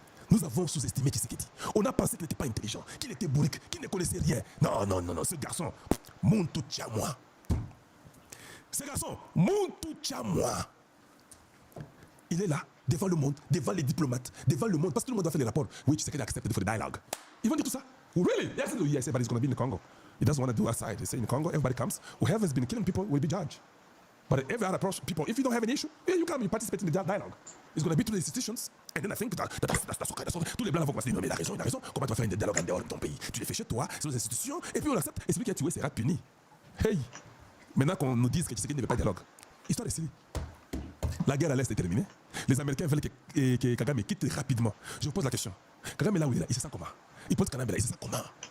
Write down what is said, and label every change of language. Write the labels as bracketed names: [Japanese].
[French] Nous avons sous-estimé Tshisekedi. On a pensé qu'il n'était pas intelligent, qu'il était bourrique, qu'il ne connaissait rien. Non, ce garçon, Muntu Tchamwa. Ce garçon, Muntu Tchamwa. Il est là, devant le monde, devant les diplomates, devant le monde, parce que tout le monde doit faire les rapports. Oui, Tshisekedi accepte de faire des dialogues. Ils vont dire tout ça. Really? [English] Yes, everybody's going to be in the Congo. He doesn't want to do outside. They say in the Congo, everybody comes. Whoever's been killing people will be judged. But every other people, if you don't have an issue, yeah, you come, you participate in the dialogue. It's going to be through the institutions. And then I think that's [French] tous les blancs vont commencer à dire, non, mais il a raison. Comment tu vas faire un dialogue en dehors de ton pays? Tu les fais chez toi, c'est aux institutions, et puis on l'accepte. Et celui qui a tué sera puni. Hey! Maintenant qu'on nous dise que Tshisekedi ne veut pas de dialogue, histoire est finie. La guerre à l'Est est terminée. Les Américains veulent que Kagame quitte rapidement. Je vous pose la question. Kagame là où il est là, il se sent comment? Il pose Kagame là, il se sent comment?